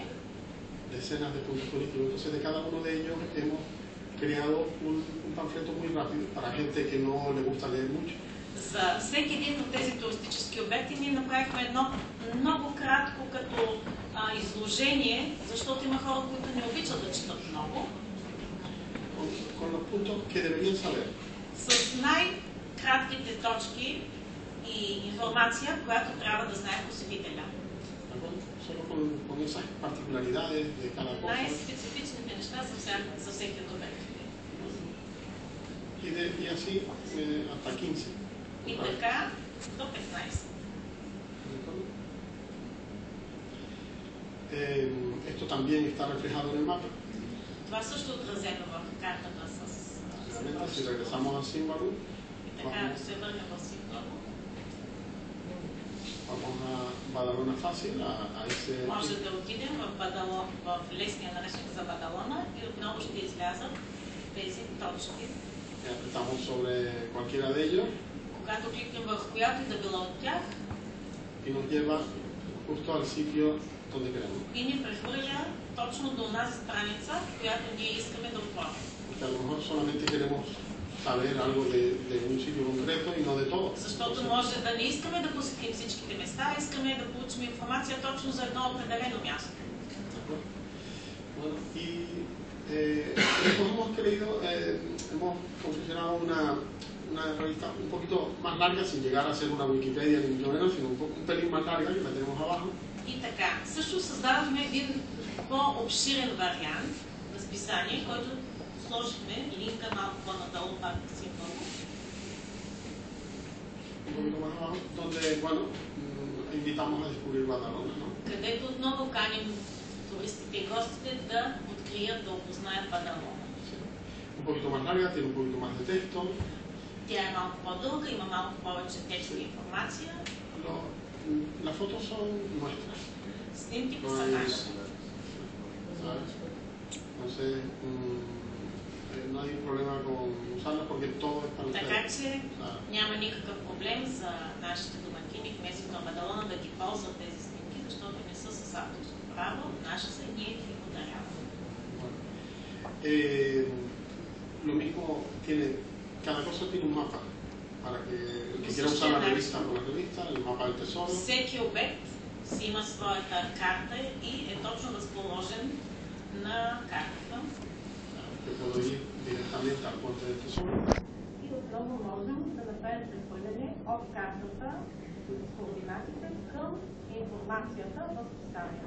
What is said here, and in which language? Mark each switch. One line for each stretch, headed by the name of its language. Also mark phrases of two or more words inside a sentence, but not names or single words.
Spanish: Decenas de puntos turísticos. Entonces, de cada uno de ellos hemos creado un panfleto muy rápido para gente que no le gusta leer mucho.
Bulgarian: За всеки един от тези туристически обекти ние направихме едно много кратко като изложение, защото има хора, които не обичат да четат много.
Spanish: Con los puntos que deberían saber.
Bulgarian: С най-кратките точки и информация, която трябва да знае посетителя.
Spanish: Solo con esas particularidades de cada cosa.
Bulgarian: Най-специфичните неща за всеки от обектите.
Spanish: Y así hasta 15.
Bulgarian: И така до 15.
Spanish: Esto también está reflejado en el mapa.
Bulgarian: Това също е отразено в картата с...
Spanish: Si regresamos al símbolo,
Bulgarian: И така, ако се върнем в символу,
Spanish: vamos a Badalona Fácil, a ese...
Bulgarian: Може да отидем в лесния наръчник за Badalona и отново ще излязат тези точки.
Spanish: Apretamos sobre cualquiera de ellos.
Bulgarian: Когато кликнем върху която и да било от тях,
Spanish: y nos lleva justo al sitio donde queremos.
Bulgarian: И ни прехвърля точно до нас страница, която ние искаме да отворим.
Spanish: Porque a lo mejor solamente queremos saber algo de un sitio concreto y no de todo.
Bulgarian: Защото може да не искаме да посетим всичките места, искаме да получим информация точно за едно определено място.
Spanish: Bueno, y hemos querido, hemos confeccionado una revista un poquito más larga, sin llegar a ser una Wikipedia ni mucho menos, sino un pelín más larga, que la tenemos abajo.
Bulgarian: И така, също създадохме един по-обширен вариант на списание, който сложихме линка малко по-надолу, пак символ.
Spanish: Un poquito más abajo, donde, bueno, invitamos a descubrir Badalona, ¿no?
Bulgarian: Където отново каним туристите и гостите да открият, да опознаят Бадалона.
Spanish: Un poquito más larga, tiene un poquito más de texto.
Bulgarian: Тя е малко по-дълга, има малко повече текст и информация.
Spanish: Las fotos son nuestras.
Bulgarian: Снимките са наши.
Spanish: Entonces, no hay problema con usarlas porque todo es para ustedes.
Bulgarian: Така че няма никакъв проблем за нашите домакини в местото на Бадалона да ги ползват тези снимки, защото не са с авторско право, наши са и ние ги подаряваме.
Spanish: Lo mismo tiene, cada cosa tiene un mapa para que el que quiera usar la revista con la revista, el mapa del tesoro.
Bulgarian: Всеки обект си има своята карта и е точно разположен на картата.
Spanish: Que puedo ir directamente al puente del tesoro.
Bulgarian: И отново можем да направим прехвърляне от картата с координатите към информацията в списанието.